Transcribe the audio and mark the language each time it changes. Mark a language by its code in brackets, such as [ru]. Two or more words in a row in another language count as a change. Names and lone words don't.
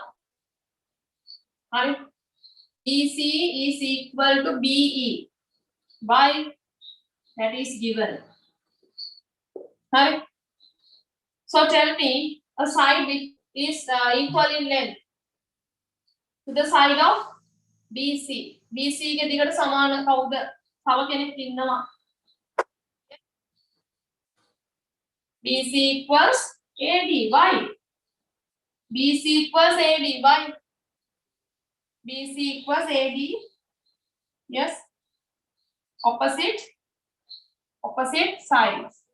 [en] Sorry? BC is equal to BE. Why? That is given. Sorry? So tell me a side which is equal in length to the side of BC. [si] BC के दिगට සමාන කවුද? තව කෙනෙක් ඉන්නවා. [en] BC equals AD. Why? BC equals AD. Why? BC equals AD. Yes. Opposite sides.